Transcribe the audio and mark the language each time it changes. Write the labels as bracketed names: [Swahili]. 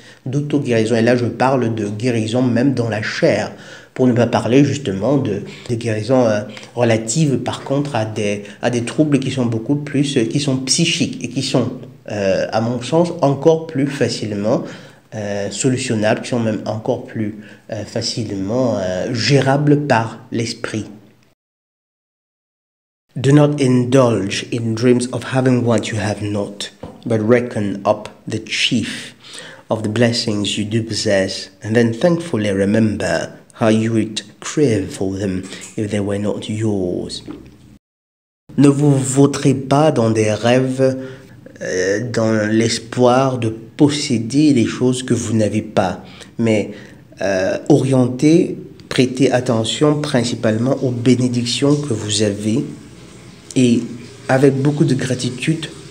[French] Et là, je parle de guérison même dans la chair, pour ne pas parler justement de guérison relative par contre à des troubles qui sont beaucoup plus, qui sont psychiques et qui sont, à mon sens, encore plus facilement solutionnables, qui sont même encore plus facilement gérables par l'esprit. [English] Do not indulge in dreams of having what you have not, but reckon up the chief of the blessings you do possess, and then thankfully remember how you would crave for them if they were not yours. [French] Ne vous vautrez pas dans des rêves, dans l'espoir de posséder les choses que vous n'avez pas, mais orientez, prêtez attention principalement aux bénédictions que vous avez et avec beaucoup de gratitude,